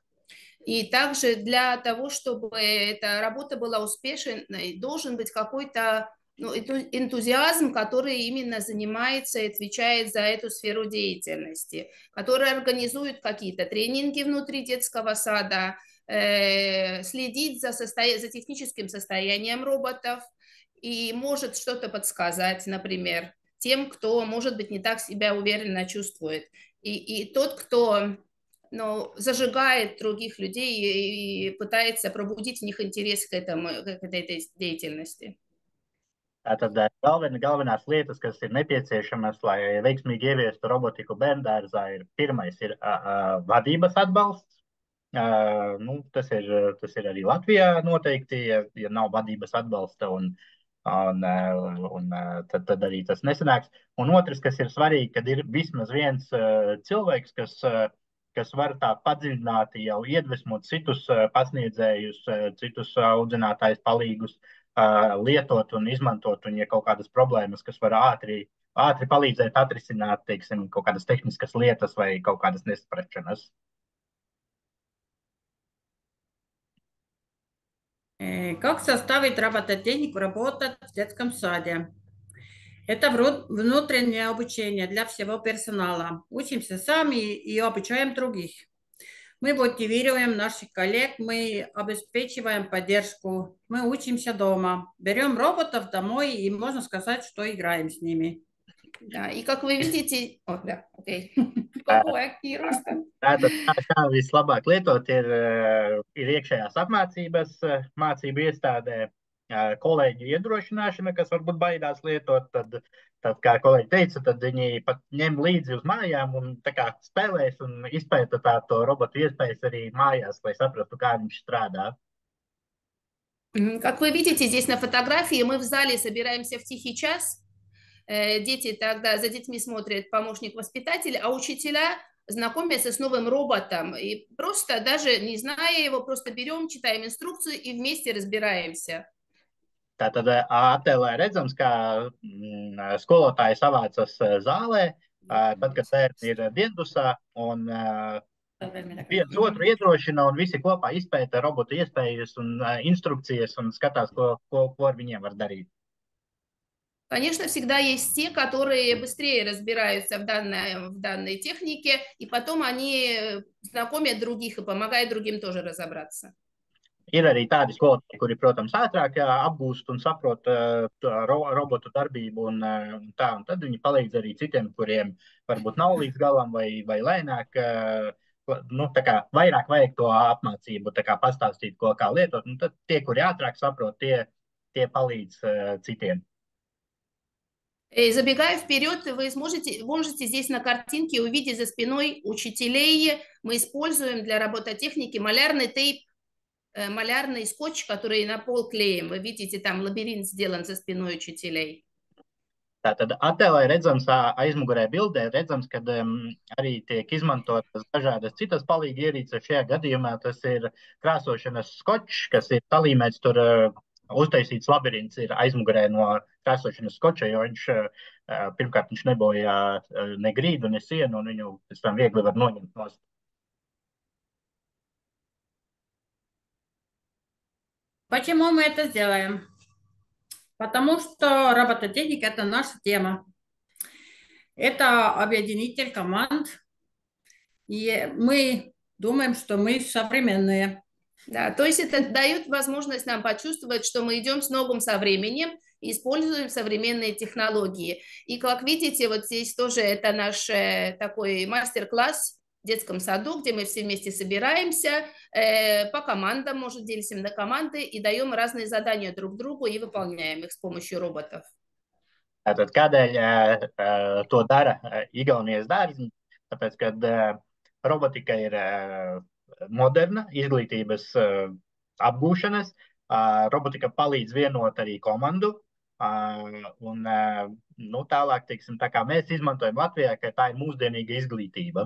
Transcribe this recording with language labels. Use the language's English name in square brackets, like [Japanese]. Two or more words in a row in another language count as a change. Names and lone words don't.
[Russian] И также для того, чтобы эта работа была успешной, должен быть какой-то ну, энтузиазм, который именно занимается и отвечает за эту сферу деятельности, который организует какие-то тренинги внутри детского сада, следит за техническим состоянием роботов и может что-то подсказать, например, тем, кто, может быть, не так себя уверенно чувствует. И тот, кто зажигает других людей и пытается пробудить в них интерес к этой деятельности. [Latvian] Tātad galvenās lietas, kas ir nepieciešamas, lai veiksmīgi ieviestu robotiku bērndārzā, pirmais ir vadības atbalsts. Tas ir arī Latvijā noteikti, ja nav vadības atbalsta, tad arī tas nesanāks. Un otrs, kas ir svarīgi, kad ir vismaz viens cilvēks, kas var tā padziļināti jau iedvesmot citus pasniedzējus, citus audzinātājus, palīgus lietot un izmantot, un ja kaut kādas problēmas, kas var ātri palīdzēt atrisināt, teiksim, kaut kādas tehniskas lietas vai kaut kādas nesaprašanas. [Russian] Как заставить робототехнику работать в детском саде? Это внутреннее обучение для всего персонала. Учимся сами и обучаем других. Мы мотивируем наших коллег, мы обеспечиваем поддержку, мы учимся дома, берем роботов домой и, можно сказать, что играем с ними. Да, и как вы видите... О, да, окей. [Latvian] Tātad, kā vislabāk lietot, ir iekšējās apmācības, mācību iestādē, kolēģi iedrošināšana, kas varbūt baidās lietot. Tad, kā kolēģi teica, tad viņi pat ņem līdzi uz mājām un tā kā spēlēs un izpēta to robotu iespējas arī mājās, lai saprastu, kā viņš strādā. [Russian] Как вы видите здесь на фотографии, мы в зале собираемся в тихий час. Дети тогда за детьми смотрят помощник воспитателя, а учителя знакомятся с новым роботом. И просто даже не зная его, просто берем, читаем инструкцию и вместе разбираемся. [Latvian] Tātad attēlē redzams, kā skolotāji savācas zālē, tad, kad bērni ir diendusā, un viens otru iedrošina, un visi kopā izpēta robotu iespējas un instrukcijas un skatās, ko ar viņiem var darīt. [Russian] Конечно, всегда есть те, которые быстрее разбираются в данной технике, и потом они знакомят других и помогают другим тоже разобраться. [Latvian] Ir arī tādi skolotāji, kuri, protams, ātrāk apgūst un saprot robotu darbību, un tad viņi palīdz arī citiem, kuriem varbūt nav līdz galam vai lēnāk. Tā kā vairāk vajag to apmācību, tā kā pastāstīt, kā lietot. Tad tie, kuri ātrāk saprot, tie palīdz citiem. [Russian] Забегая вперед, вы можете здесь на картинке увидеть за спиной учителей. Мы используем для робототехники малярный тейп, малярный скотч, который на пол клеим. Вы видите, там лабиринт сделан за спиной учителей. [Latvian] Tātad attēlē redzams, aizmugurē bildē redzams, ka arī tiek izmantotas dažādas citas palīga ierīces. Šajā gadījumā tas ir krāsošanas skočs, kas ir salīmēts tur uztaisīts labirints ir aizmugurē no krāsošanas skoča, jo pirmkārt viņš nebojā ne grīdu, ne sienu, un viņu pēc tam viegli var noņemt nost. [Russian] Почему мы это сделаем? Потому что робототехника – это наша тема. Это объединитель команд. И мы думаем, что мы современные. Да, то есть это дает возможность нам почувствовать, что мы идем с ногом со временем, используем современные технологии. И как видите, вот здесь тоже это наш такой мастер-класс в детском саду, где мы все вместе собираемся, по командам, может, делимся на команды и даем разные задания друг другу и выполняем их с помощью роботов. [Latvian] Tātad, kādēļ to dara Igaunijas dārziņi? Tāpēc, kad robotika ir moderna, izglītības apgūšanas, robotika palīdz vienot arī komandu, un tālāk, teiksim, tā kā mēs izmantojam Latvijā, ka tā ir mūsdienīga izglītība.